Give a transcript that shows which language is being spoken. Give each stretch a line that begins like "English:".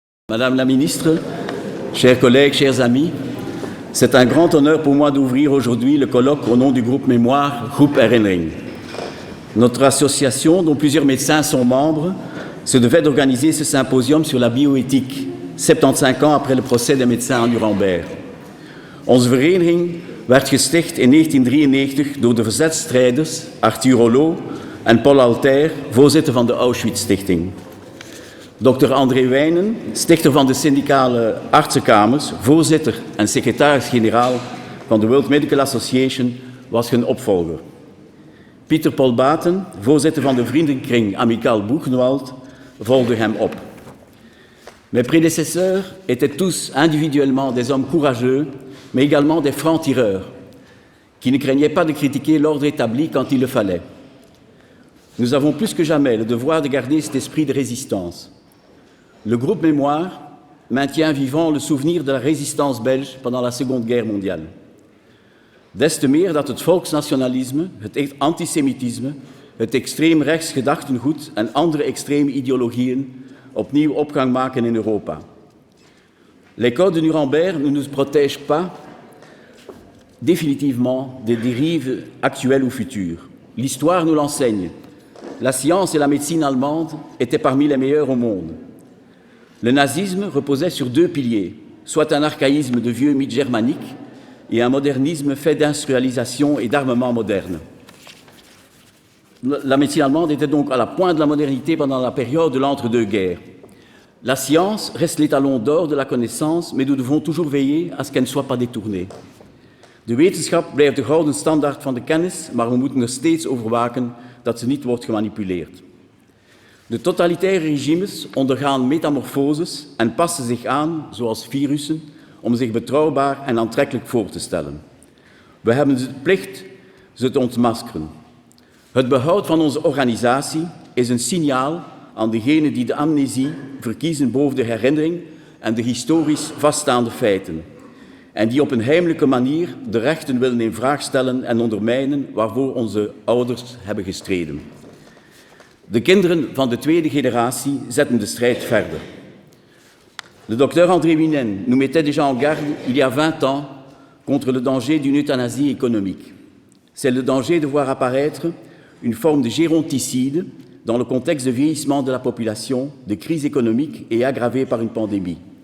French: Madame la ministre, chers collègues, chers amis, c'est un grand honneur pour moi d'ouvrir aujourd'hui le colloque au nom du groupe Mémoire, groupe Herinnering. Notre association, dont plusieurs médecins sont membres, se devait d'organiser ce symposium sur la bioéthique, 75 ans après le procès des médecins à Nuremberg.
Dutch: Onze vereniging werd gesticht in 1993 door de verzetstrijders Arthur Rollo en Paul Altair, voorzitter van de Auschwitz-stichting. Dr. André Wijnen, stichter van de syndicale artsenkamers, voorzitter en secretaris-generaal van de World Medical Association, was hun opvolger. Pieter Paul Baten, voorzitter van de vriendenkring Amical Buchenwald, volgde hem op.
French: Mes prédécesseurs étaient tous individuellement des hommes courageux, mais également des francs-tireurs, qui ne craignaient pas de critiquer l'ordre établi quand il le fallait. Nous avons plus que jamais le devoir de garder cet esprit de résistance. Le groupe Mémoire maintient vivant le souvenir de la résistance belge pendant la Seconde Guerre mondiale.
Dutch: Des te meer dat het volksnationalisme, het antisemitisme, het extreem rechts gedachtengoed en andere extreme ideologieën opnieuw opgang maken in Europa.
French: Les codes de Nuremberg ne nous protègent pas définitivement des dérives actuelles ou futures. L'histoire nous l'enseigne. La science et la médecine allemande étaient parmi les meilleures au monde. Le nazisme reposait sur deux piliers, soit un archaïsme de vieux mythes germaniques et un modernisme fait d'industrialisation et d'armement moderne. La médecine allemande était donc à la pointe de la modernité pendant la période de l'entre-deux-guerres. La science reste l'étalon d'or de la connaissance, mais nous devons toujours veiller à ce qu'elle ne soit pas détournée.
Dutch: De wetenschap blijft de gouden standaard van de kennis, maar we moeten er steeds over waken dat ze niet wordt gemanipuleerd. De totalitaire regimes ondergaan metamorfoses en passen zich aan, zoals virussen, om zich betrouwbaar en aantrekkelijk voor te stellen. We hebben de plicht ze te ontmaskeren. Het behoud van onze organisatie is een signaal aan degenen die de amnesie verkiezen boven de herinnering en de historisch vaststaande feiten, en die op een heimelijke manier de rechten willen in vraag stellen en ondermijnen waarvoor onze ouders hebben gestreden. De kinderen van de tweede generatie zetten de strijd verder.
French: Le docteur André Wijnen nous mettait déjà en garde il y a 20 ans contre le danger d'une euthanasie économique. C'est le danger de voir apparaître une forme de géronticide dans le contexte de vieillissement de la population, de crise économique et aggravée par une pandémie.